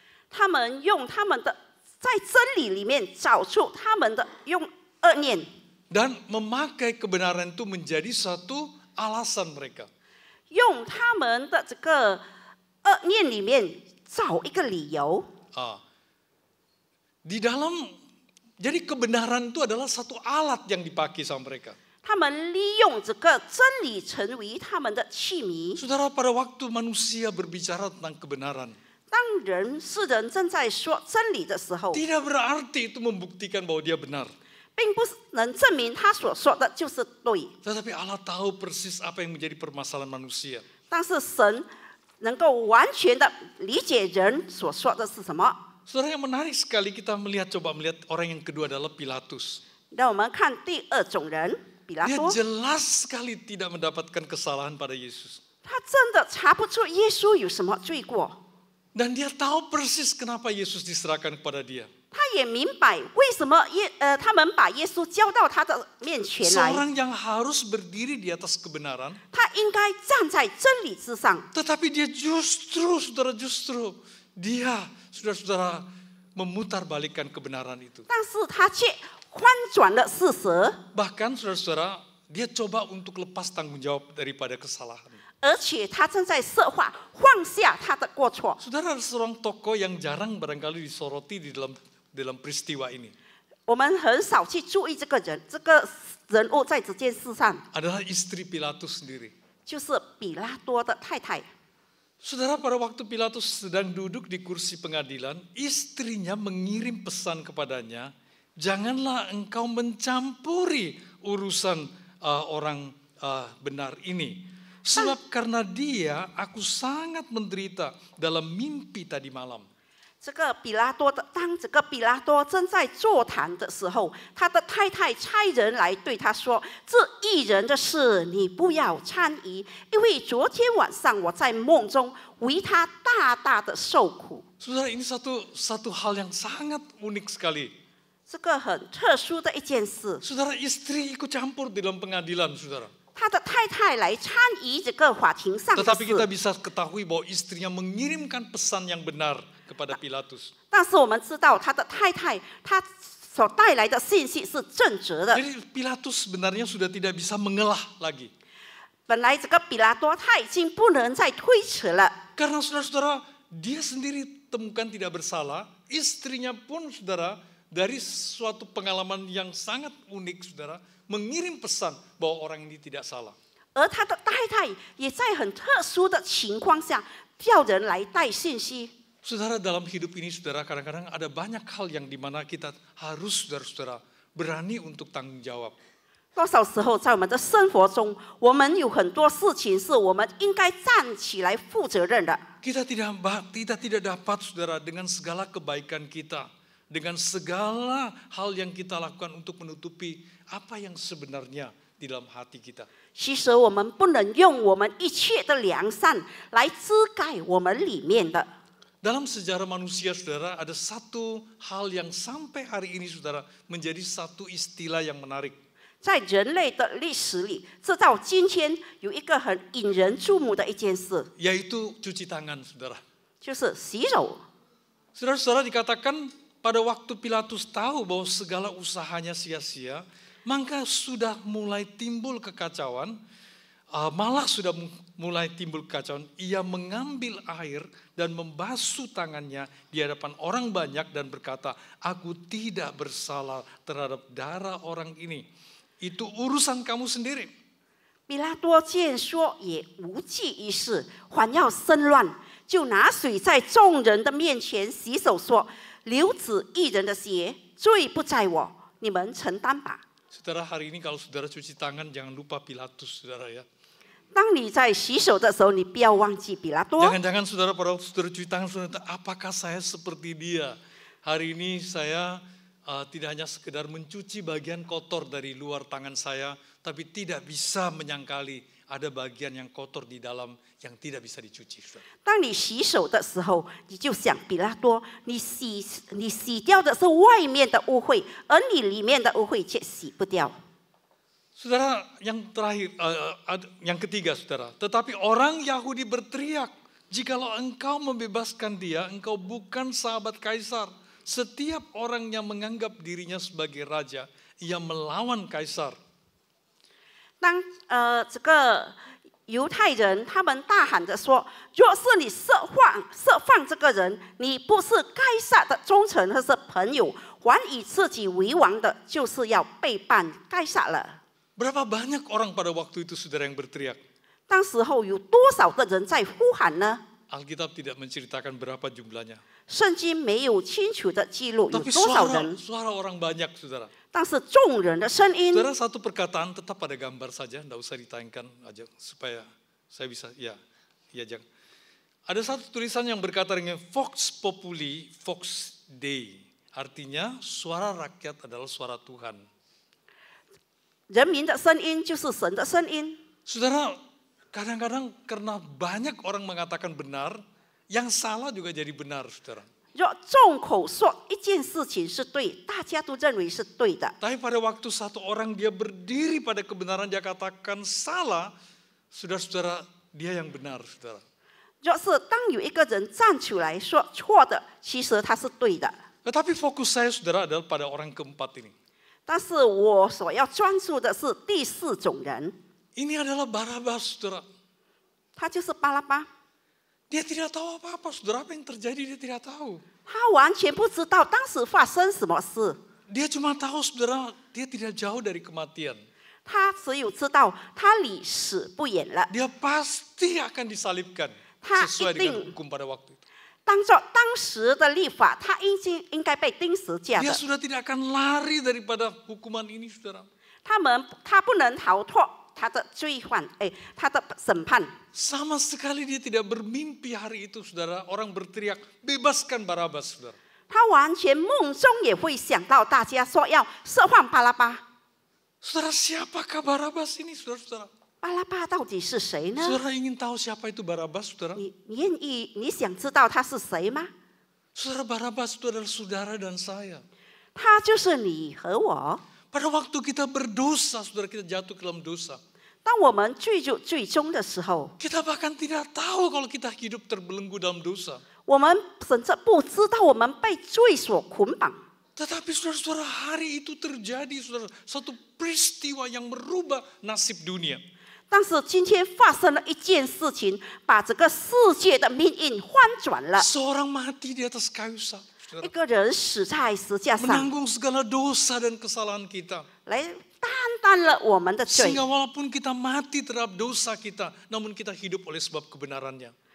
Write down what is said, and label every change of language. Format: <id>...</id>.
<zh>他们用他们的在真理里面找出他们的用恶念，</zh> <id>Dan memakai kebenaran itu menjadi satu alasan mereka.</id> <zh>用他们的这个恶念里面找一个理由。</zh> <id>Di dalam, jadi kebenaran itu adalah satu alat yang dipakai sama mereka.</id> <zh>他们利用这个真理成为他们的器皿。</zh> <id>Saudara, pada waktu manusia berbicara tentang kebenaran,</id> <zh>当世人正在说真理的时候，</zh> <id>tidak berarti itu membuktikan bahwa dia benar.</id> <zh>并不能证明他所说的就是对。</zh> <id>Tetapi Allah tahu persis apa yang menjadi permasalahan manusia.</id> <zh>但是神能够完全的理解人所说的是什么。</zh> <id>Saudara, yang menarik sekali kita coba melihat orang yang kedua adalah Pilatus.</id> <zh>让我们看第二种人，比拉</zh> <id>Dia</id> <zh>多，</zh> <id>jelas sekali tidak mendapatkan kesalahan pada Yesus.</id> <zh>他真的查不出耶稣有什么罪过，</zh> <id>Dan dia tahu persis kenapa Yesus diserahkan kepada dia.</id> <zh>他也明白为什么他们把耶稣交到他的面前来，</zh> <id>Seorang yang harus berdiri di atas kebenaran,</id> <zh>他应该站在真理之上，</zh> <id>tetapi dia justru, saudara-saudara, memutarbalikkan kebenaran itu.</id> <zh>但是他却翻转了事实，</zh> <id>Bahkan, saudara-saudara, dia coba untuk lepas tanggung jawab daripada kesalahan.</id> <zh>而且他正在设法放下他的过错。</zh> <id>Saudara, ada seorang tokoh yang jarang barangkali disoroti di dalam peristiwa ini.</id> <zh>我们很少去注意这个人物在这件事上，</zh> <id>Adalah istri Pilatus sendiri.</id> <zh>就是比拉多的太太。</zh> <id>Saudara, pada waktu Pilatus sedang duduk di kursi pengadilan, istrinya mengirim pesan kepadanya, janganlah engkau mencampuri urusan orang benar ini. Sebab karena dia, aku sangat menderita dalam mimpi tadi malam.</id> <zh>当这个比拉多正在座谈的时候，他的太太差人来对他说：“这异人的事你不要参与，因为昨天晚上我在梦中为他大大的受苦。”</zh> <id>Saudara, ini satu hal yang sangat unik sekali.</id> <zh>这个很特殊的一件事。</zh> <id>Saudara, istri ikut campur di dalam pengadilan, saudara.</id> <zh>他的太太来参与这个法庭上的</zh> <id>Tetapi kita</id> <zh>事，</zh> <id>bisa ketahui bahwa istrinya mengirimkan pesan yang benar kepada Pilatus.</id> <zh>但是我们知道他的太太，她所带来的信息是正直的。</zh> <id>Jadi Pilatus sebenarnya sudah tidak bisa mengelah lagi.</id> <zh>本来这个比拉多他已经不能再推迟了，</zh> <id>Karena saudara-saudara, dia sendiri temukan tidak bersalah, istrinya pun saudara dari suatu pengalaman yang sangat unik saudara, mengirim pesan bahwa orang ini tidak salah.</id> <zh>而他的太太也在很特殊的情况下叫人来带信息。</zh> <id>Saudara, dalam hidup ini saudara, kadang-kadang ada banyak hal yang dimana kita harus saudara-saudara berani untuk tanggung jawab.</id> <zh>多少时候在我们的生活中，我们有很多事情是我们应该站起来负责任的。</zh> <id>Kita tidak dapat saudara dengan segala kebaikan kita, dengan segala hal yang kita lakukan untuk menutupi apa yang sebenarnya di dalam hati kita.</id> <zh>其实我们不能用我们一切的良善来遮盖我们里面的。</zh> <id>Dalam sejarah manusia saudara, ada satu hal yang sampai hari ini saudara menjadi satu istilah yang menarik.</id> <zh>在人类的历史里，直到今天有一个很引人注目的一件事，</zh> <id>Yaitu cuci tangan saudara.</id> <zh>就是洗手。</zh> <id>Saudara-saudara, dikatakan pada waktu Pilatus tahu bahwa segala usahanya sia-sia, maka sudah mulai timbul kekacauan. Malah sudah mulai timbul kekacauan. Ia mengambil air dan membasuh tangannya di hadapan orang banyak dan berkata, "Aku tidak bersalah terhadap darah orang ini. Itu urusan kamu sendiri."</id> <zh>比拉多见说也无济于事，还要生乱，就拿水在众人的面前洗手，说：“流子一人的血，罪不在我，你们承担吧。”</zh> <id>Saudara, hari ini kalau saudara cuci tangan jangan lupa Pilatus saudara ya.</id> <zh>当你在洗手的时候，你不要忘记比拉多。</zh> <id>Jangan-jangan saudara pada waktu saudara cuci tangan, saudara, apakah saya seperti dia? Hari ini saya tidak hanya sekedar mencuci bagian kotor dari luar tangan saya, tapi tidak bisa menyangkali ada bagian yang kotor di dalam yang tidak bisa dicuci.</id> <zh>当你洗手的时候，你就想比拉多，你洗掉的是外面的污秽，而你里面的污秽却洗不掉。</zh> <id>Saudara, yang terakhir, yang ketiga saudara, tetapi orang Yahudi berteriak, "Jikalau engkau membebaskan dia, engkau bukan sahabat Kaisar. Setiap orang yang menganggap dirinya sebagai raja, ia melawan Kaisar."</id> <zh>当这个犹太人他们大喊着说：“若是你释放这个人，你不是该撒的忠臣或是朋友，还以自己为王的，就是要背叛该撒了。”</zh> <id>Berapa banyak orang pada waktu itu saudara yang berteriak?</id> <zh>当时候有多少的人在呼喊呢？</zh> <id>Alkitab tidak menceritakan berapa jumlahnya.</id> <zh>圣经没有清楚的记录有</zh> <id>Tapi</id> <zh>多少人，</zh> <id>suara orang banyak saudara.</id> <zh>但是众人的声音。</zh> <id>Saudara, satu perkataan tetap pada gambar saja, tidak usah ditayangkan aja supaya saya bisa, jangan. Ada satu tulisan yang berkata dengan</id> <la>Vox Populi, Vox Dei.</la> <id>Artinya suara rakyat adalah suara Tuhan.</id> <zh>人民的声音就是神的声音。</zh> <id>Saudara, kadang-kadang karena banyak orang mengatakan benar, yang salah juga jadi benar, saudara.</id> <zh>若众口说一件事情是对，大家都认为是对的。</zh> <id>Tapi pada waktu satu orang dia berdiri pada kebenaran, dia katakan salah, saudara-saudara, dia yang benar, saudara.</id> <zh>若是当有一个人站出来说错的，其实他是对的。</zh> <id>Tetapi fokus saya, saudara, adalah pada orang keempat ini.</id> <zh>但是我所要专注的是第四种人，</zh> <id>Ini adalah Barabas, saudara.</id> <zh>他就是巴拉巴。</zh> <id>Dia tidak tahu apa-apa, saudara, apa yang terjadi dia tidak tahu.</id> <zh>他完全不知道当时发生什么事，</zh> <id>Dia cuma tahu, saudara, dia tidak jauh dari kematian.</id> <zh>他只有知道他离死不远了。</zh> <id>Dia pasti akan disalibkan Ta sesuai dengan iting. hukum pada waktu itu.</id> <zh>当做当时的律法，他应该被钉十架</zh> <id>Dia</id> <zh>的。</zh> <id>sudah tidak akan lari daripada hukuman ini, saudara.</id> <zh>他不能逃脱他的罪犯，他的审判。</zh> <id>Sama sekali dia tidak bermimpi hari itu, saudara. Orang berteriak, bebaskan Barabas, saudara.</id> <zh>他完全梦中也会想到大家说要释放巴拉巴。</zh> <id>Saudara, siapakah Barabas ini, saudara-saudara?</id> <zh>巴拉巴到底是谁呢？</zh> <id>Saudara ingin tahu siapa itu Barabas, saudara?</id> <zh>你想知道他是谁吗？</zh> <id>Saudara, Barabas itu adalah saudara dan saya.</id> <zh>他就是你和我。</zh> <id>Pada waktu kita berdosa, saudara, kita jatuh ke dalam dosa.</id> <zh>当我们罪中的时候，</zh> <id>Kita bahkan tidak tahu kalau kita hidup terbelenggu dalam dosa.</id> <zh>我们甚至不知道我们被罪所捆绑。</zh> <id>Tetapi saudara-saudara, hari itu terjadi, saudara, satu peristiwa yang merubah nasib dunia.</id> <zh>但是今天发生了一件事情，把这个世界的命运翻转了。</zh> <id>Seorang mati di atas kayu salib,</id> <zh>一</zh> <id>saudara.</id> <zh>个人死在石架上，</zh> <id>Menanggung segala dosa dan kesalahan kita.</id> <zh>来担当了我们的罪。</zh> <id>Sehingga walaupun kita mati terhadap dosa kita, namun kita hidup oleh sebab kebenarannya.</id>